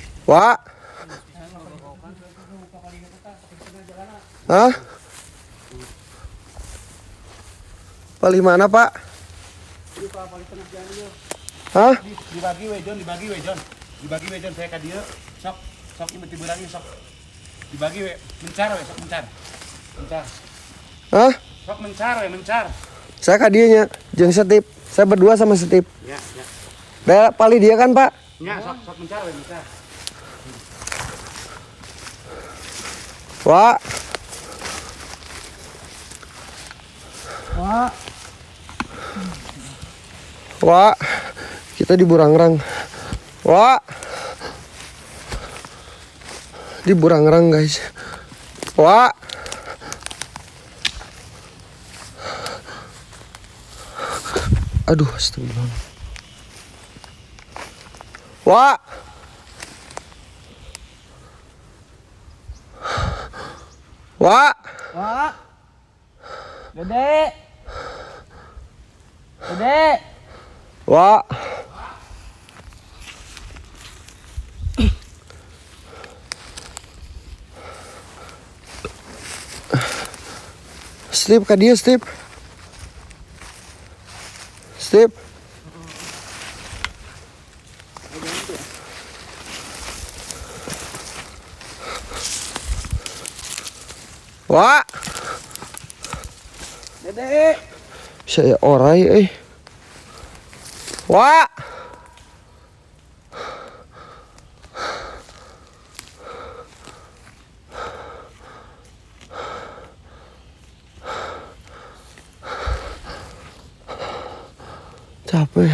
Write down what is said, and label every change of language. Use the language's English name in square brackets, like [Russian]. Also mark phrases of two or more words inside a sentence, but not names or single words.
[Sundanese] Wak. Hah? Paling mana, Pak? Hah? Dibagi we Jon, dibagi we Jon saya ka dieu. Sok ieu meuti beurang sok. Dibagi we, mencar we, sok mencar. Mencar. Hah? Sok mencar we, mencar. Saya ka dieu nya, jeung Setip. [Indonesian] Saya berdua sama Setip. Ya, ya. [Sundanese] Da pali dia kan, Pak? Nya sok mencar we, mencar. Wak. Wak. [Indonesian] Kita di Burangrang. Wak. Di Burangrang, guys. Wak. Aduh, astagfirullah. Wak. Wak. Wak. Gede. Gede. [Sundanese] Wak. Stip ka dia, Stip. Stip. Wak. Gede. Saya orai Wak. [Indonesian] Capek.